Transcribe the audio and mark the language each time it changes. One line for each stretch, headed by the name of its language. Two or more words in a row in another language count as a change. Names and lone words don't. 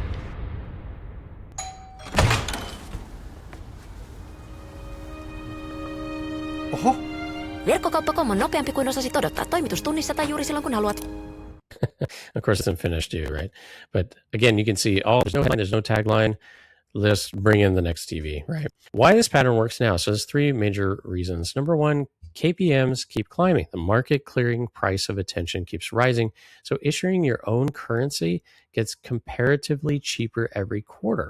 Finnish: Oho. Verkkokauppa.com on nopeampi kuin osasit odottaa. Toimitustunnissa tai juuri silloin kun haluat.
English: Of course, it's in Finnish too, right? But again, you can see there's no headline, there's no tagline. Let's bring in the next TV, right? Why this pattern works now. So there's 3 major reasons. Number 1, CPMs keep climbing. The market clearing price of attention keeps rising. So issuing your own currency gets comparatively cheaper every quarter.